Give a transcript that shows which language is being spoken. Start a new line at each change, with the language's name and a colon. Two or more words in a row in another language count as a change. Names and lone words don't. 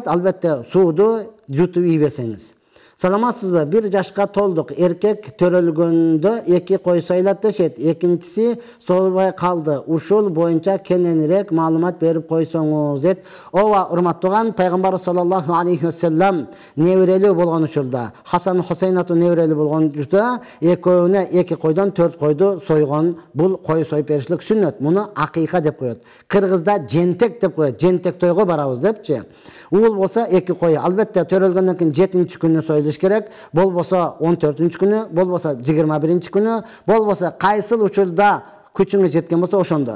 Kyrgyz: Албетте сууду жутуп ийбесеңиз. Саламатсызбы? 1 жашка толдук. Эркек төрөлгөндө 2 кой сойлат дешет. Экинчиси солбой калды. Ушул боюнча кененирээк маалымат берип койсоңуз дейт. Ооба, урматтууган, пайгамбар
Arabic: صلى الله عليه وسلم
Kyrgyz: неберелүү болгон учурда, Хасан Хусейнату неберелүү болгон учурда экөөнө 2 койдон 4 койду сойгон. Бул кой союп беришлик сүннөт. Муну акыйка деп коет. Кыргызда жентек деп коет. Жентек тойго барабыз депчи. Уул болсо 2 кой. Албетте төрөлгөндөн кийин 7-нчи күнү союлуш керек. Болбосо 14-нчи күнү, болбосо 21-нчи күнү, болбосо кайсыл учурда күчүңүз жеткен болсо ошондо.